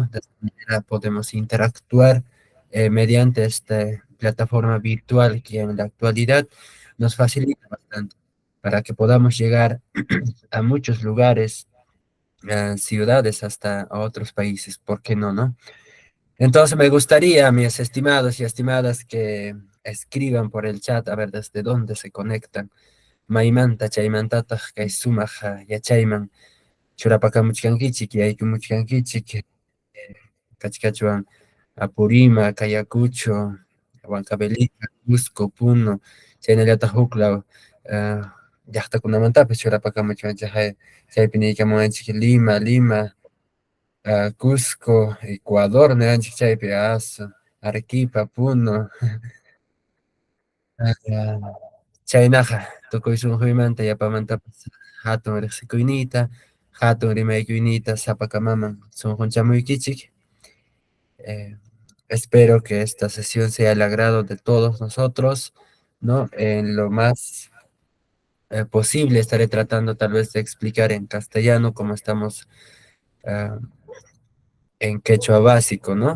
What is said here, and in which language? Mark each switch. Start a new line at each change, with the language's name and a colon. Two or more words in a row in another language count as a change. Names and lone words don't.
Spanish: De esta manera podemos interactuar mediante esta plataforma virtual que en la actualidad nos facilita bastante para que podamos llegar a muchos lugares, ciudades, hasta a otros países, ¿por qué no, no? Entonces me gustaría, mis estimados y estimadas, que escriban por el chat a ver desde dónde se conectan.
Quechua: Maymanta, chaymantataq, kay sumaq, yachayman, churapakamuchkankichik, yaykumuchkankichik, kachkachuan, Apurima, Ayacucho, Huancavelica, Cusco, Puno, chaynallataq huklaw, llaqtakunamantapas churapakamuchkanchik, chaypi niykamunganchik Lima, Cusco, Ecuador, niranchik chaypi, Arequipa, Puno, chaynaqa tukuy sunquymanta yapamantapas hatun riqsikuynita, hatun rimaykuynita sapakamaman sunqunchamuykichik.
Spanish: Eh, Espero que esta sesión sea el agrado de todos nosotros, ¿no? En lo más posible estaré tratando tal vez de explicar en castellano como estamos ah, en quechua básico, ¿no?